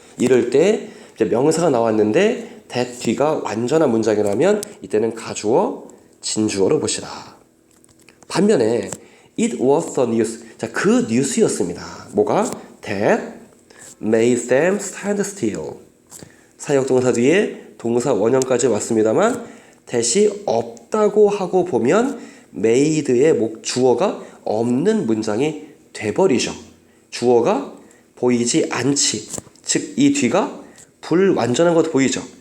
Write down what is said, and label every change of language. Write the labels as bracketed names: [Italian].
[Korean] 이럴 때 이제 명사가 나왔는데 that 뒤가 완전한 문장이라면 이때는 가주어, 진주어로 보시라. 반면에 [English] it was the news. [Korean] 자, 그 뉴스였습니다. 뭐가? [English] that made them stand still. [Korean] 사역동사 뒤에 동사 원형까지 왔습니다만 that이 없다고 하고 보면 made의 주어가 없는 문장이 돼버리죠. 주어가 보이지 않지. 즉 이 뒤가 불완전한 것도 보이죠.